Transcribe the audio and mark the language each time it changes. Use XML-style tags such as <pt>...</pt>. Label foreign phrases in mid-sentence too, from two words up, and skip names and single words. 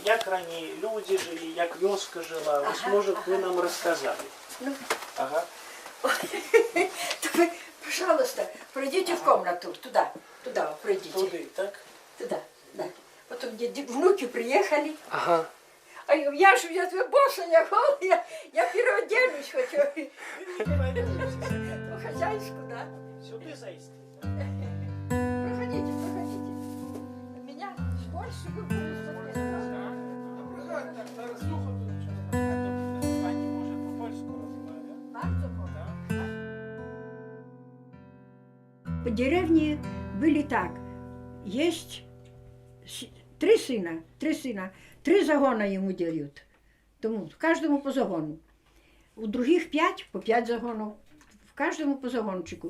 <uk>Як раніше люди жили, як вёска жила. Ось, може, ви нам розказали. Ага.</uk> <ru>Вы, пожалуйста, пройдите в комнату, туда пройдите.</ru> <uk>Туди, так?</uk> <ru>Туда, да. Потом где внуки приехали. Ага. А я босая, голая, я переоденусь хочу. Ну, хозяйску, да.</ru> <uk>Сюди зайти.</uk> <ru>Проходите. Меня с Польши выпустили.</ru> <uk>Пані може по-польську розмовляти?</uk> <ru>По деревне были так. Есть 3 сына, 3 загона ему дают. Тому каждому по загону. У других 5, по 5 загонов. В каждому по загончику.</ru>